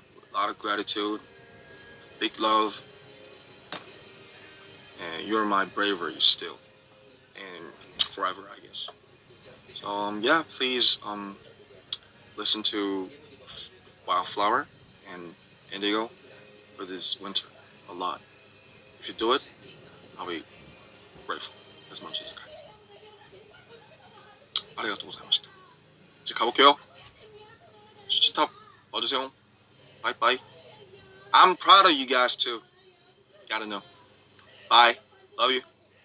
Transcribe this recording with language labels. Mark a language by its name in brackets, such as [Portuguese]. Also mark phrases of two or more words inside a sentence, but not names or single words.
[English] A lot of gratitude, big love, and you're my bravery still, and forever, I guess. So yeah, please listen to Wildflower and Indigo for this winter a lot. If you do it, I'll be grateful as much as I can. [Japanese] ありがとうございました。 [Korean] じゃあ、가볼게요. 슈치탑 와주세요. [English] Bye bye. I'm proud of you guys too. Gotta know. Bye. Love you.